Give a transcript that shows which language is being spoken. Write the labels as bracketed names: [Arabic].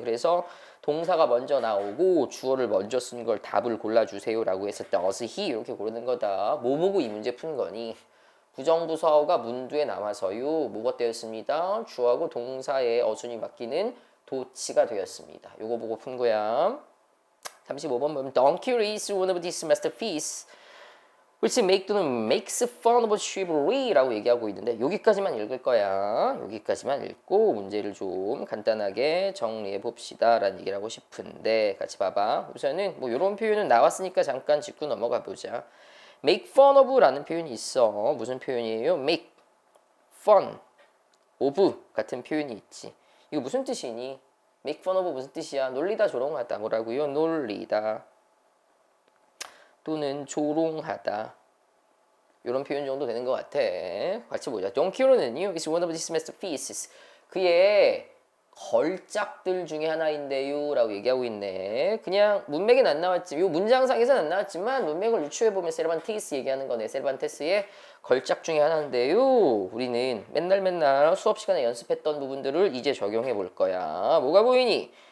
[Korean] 그래서 동사가 먼저 나오고 주어를 먼저 쓴 걸 답을 골라주세요 라고 했을 때 어스 히 이렇게 고르는 거다. 뭐 보고 이 문제 푸는 거니? 부정부사어가 문두에 나와서요. 뭐가 되었습니다? 주어하고 동사의 어순이 바뀌는 도치가 되었습니다. 요거 보고 푼 거야. 35번 보면 [English] Donkey is one of these masterpieces which makes fun of chivalry [Korean] 라고 얘기하고 있는데 여기까지만 읽을 거야. 여기까지만 읽고 문제를 좀 간단하게 정리해 봅시다 라는 얘기를 하고 싶은데 같이 봐봐. 우선은 뭐 이런 표현은 나왔으니까 잠깐 짚고 넘어가 보자. make fun of 라는 표현이 있어. 무슨 표현이에요? make fun of 같은 표현이 있지. 이거 무슨 뜻이니? make fun of 무슨 뜻이야? 놀리다 조롱하다. 뭐라고요? 놀리다 또는 조롱하다. 이런 표현 정도 되는 것 같아. 같이 보자. [English] Don Quixote는요, is one of these masterpieces. [Korean] 그의 걸작들 중에 하나인데요 라고 얘기하고 있네. 그냥 문맥은 안 나왔지. 이 문장상에서는 안 나왔지만 문맥을 유추해보면 세르반티스 얘기하는 거네. 세르반테스의 걸작 중에 하나인데요. 우리는 맨날 수업 시간에 연습했던 부분들을 이제 적용해 볼 거야. 뭐가 보이니?